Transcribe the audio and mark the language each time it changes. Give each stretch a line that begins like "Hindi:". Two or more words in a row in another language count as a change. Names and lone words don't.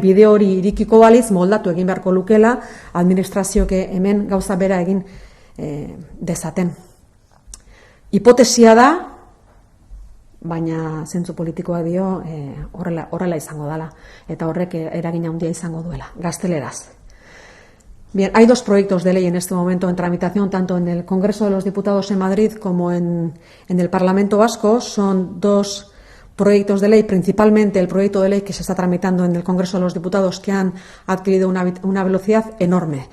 Basque: bide hori irikiko baliz moldatu egin beharko lukela administrazioak hemen gauza bera egin dezaten. Hipotesia da, baina zentzu politikoa dio horrela izango dela eta horrek eragin handia izango duela, gazteleraz.
Spanish: Bien, hay 2 proyectos de ley en este momento en tramitación, tanto en el Congreso de los Diputados en Madrid como en el Parlamento Vasco. Son 2 proyectos de ley, principalmente el proyecto de ley que se está tramitando en el Congreso de los Diputados, que han adquirido una velocidad enorme.